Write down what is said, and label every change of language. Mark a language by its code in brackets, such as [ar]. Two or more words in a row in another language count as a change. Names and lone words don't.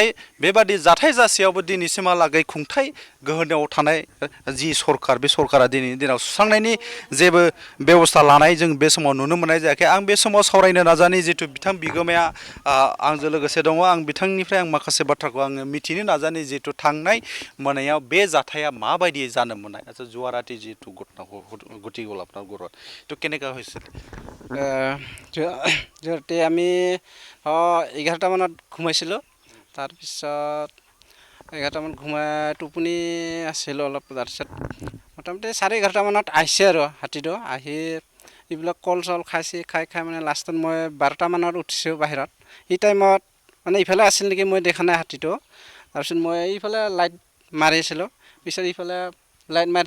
[brx] बेबादि जाथाय जासेयावबो दिनैसिमहालागै खुंथाय गोहोआव थानाय जि सरकार बे सरकारा दिनैनि दिनाव सुस्रांनायनि जेबो बेबस्था लानाय जों बे समाव नुनो मोननाय जायाखै आं बे समाव सावरायनो नाजानि जिहेतु बिथां बिगोमाया आंजों लोगोसे दङ आं बिथांनिफ्राय आं माखासे बाथ्राखौ आङो मिथिनो नाजानि जिहेतु थांनाय मोनायाव बे जाथाया माबायदि जानो मोननाय [as] আচ্ছা যোৱা ৰাতি যিটো ঘটনা ঘটি গ'ল আপোনাৰ ঘৰত তো কেনেকুৱা হৈছিল যিহেতু আমি 11টা মানত ঘুমাইছিলোঁ তাৰপিছত 11টা মানত ঘুমাই টোপনি আছিলোঁ অলপ তাৰপিছত মোটামুটি 11:30 মানত আহিছে আৰু হাতীটো আহি এইবিলাক কল চল খাইছে খাই মানে লাষ্টত মই 12টা মানত উঠিছোঁ বাহিৰত এই টাইমত মানে ইফালে আছিল নেকি মই দেখা নাই হাতীটো তাৰপিছত মই এইফালে লাইট মাৰি আছিলোঁ পিছত এইফালে লাইট মাৰি